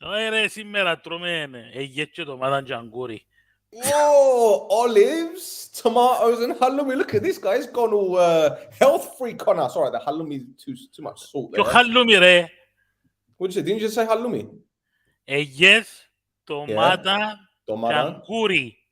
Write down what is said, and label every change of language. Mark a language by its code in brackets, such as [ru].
[el] Ρε σήμερα τρώμε εγγέτ ντομάτα και αγκούρι. [en] Whoa! Olives, tomatoes and halloumi. Look at this guy. He's gone all health freak on us. All right, the halloumi too much salt there. [el] Ποιο halloumi ρε? [en] What did you say? Didn't you just say halloumi? [el] Εγγέτ, ντομάτα και αγκούρι.